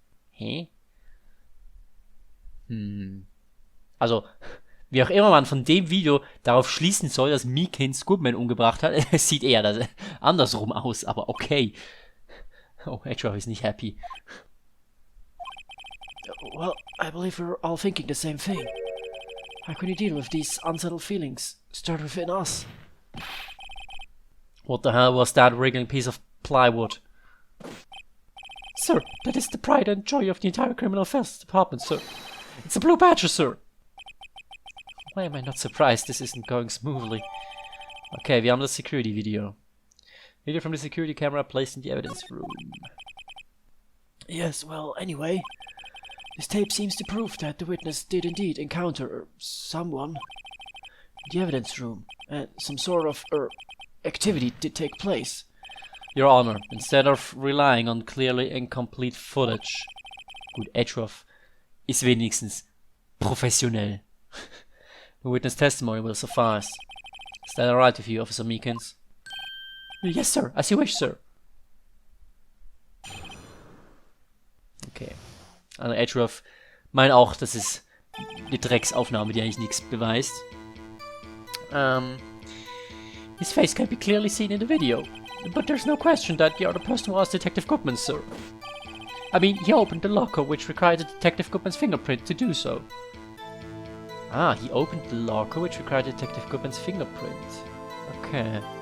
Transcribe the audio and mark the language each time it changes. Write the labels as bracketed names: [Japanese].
[German] Hä? Also, wie auch immer man von dem Video darauf schließen soll, dass Meekins Goodman umgebracht hat, es sieht eher andersrum aus, aber okay. Oh, Achtung ist nicht happy. [English] Well, I believe we're all thinking the same thing. How can you deal with these unsettled feelings? Start within us. What the hell was that wriggling piece of plywood? Sir, that is the pride and joy of the entire criminal affairs department, sir. It's a Blue Badger, sir. Why am I not surprised this isn't going smoothly? [German] Okay, wir haben das Security Video. [English] Video from the security camera placed in the evidence room. Yes, well, anyway, this tape seems to prove that the witness did indeed encounter someone in the evidence room, and some sort of activity did take place. Your Honor, instead of relying on clearly incomplete footage. [German] Gut, Edgeworth ist wenigstens professionell. [English] The witness testimony will suffice. Is that alright with you, Officer Meekins? Yes, sir. As you wish, sir. Okay. [German] Also Edgeworth meint auch, das ist eine Drecksaufnahme, die eigentlich nichts beweist. [English] His face can be clearly seen in the video. But there's no question that the other person was Detective Goodman, sir. I mean, he opened the locker, which required Detective Goodman's fingerprint to do so. Ah, he opened the locker, which required Detective Goodman's fingerprint. Okay.